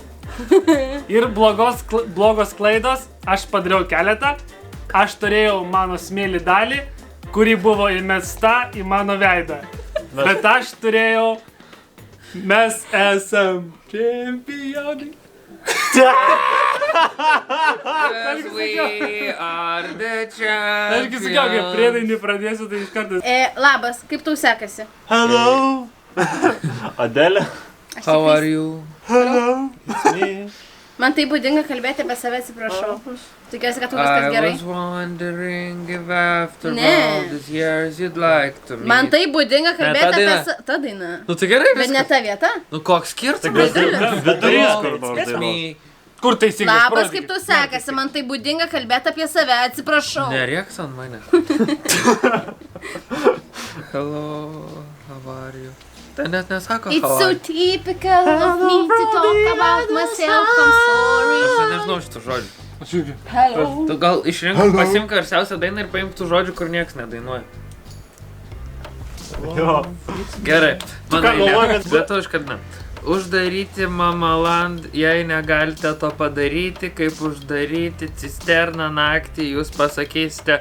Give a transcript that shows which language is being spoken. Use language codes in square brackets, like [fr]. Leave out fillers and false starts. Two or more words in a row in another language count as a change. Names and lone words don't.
[lt] Ir blogos klaidos, aš padariau keletą. Aš turėjau mano smėlį dalį, kuri buvo įmesta į mano veidą. Bet aš turėjau, mes esam čempionai. [en] We are the [lt] Aš gi sakiau, kai priedainį pradėsiu, tai iš karto. Labas, kaip tau sekasi? [en] Hello! Adelė? How are you? Hello! It's me. [lt] Man tai būdinga kalbėti apie save, atsiprašau. Tikiuosi, kad tu viskas gerai. [en] I was wondering if after all these years you'd like to meet. [lt] Man tai būdinga kalbėti apie ta daina. Nu tai gerai, Bet ne ta vieta. Nu koks skirtumas? Vidurys kur nors [en] It's [lt] dainuos. [en] me. [lt] Kur teisingas? Labas, kaip tau sekasi? Man tai būdinga kalbėti apie save, atsiprašau. Nerėks ant mane. [en] Hello, how are you? [lt] Tai net nesako [en] It's how so are you. typical of me to talk about myself, I'm [lt] Aš [en] sorry. [lt] nežinau šitų žodžių. Aš irgi. Hello. Tu gal išrink, pasimk garsiausią dainą ir paimk tų žodžių, kur nieks nedainuoja. Jo. Gerai, mano ką galvoji, eilė. Bet aš kad ne. Uždaryti Mamaland, jei negalite to padaryti, kaip uždaryti cisterną naktį, jūs pasakysite,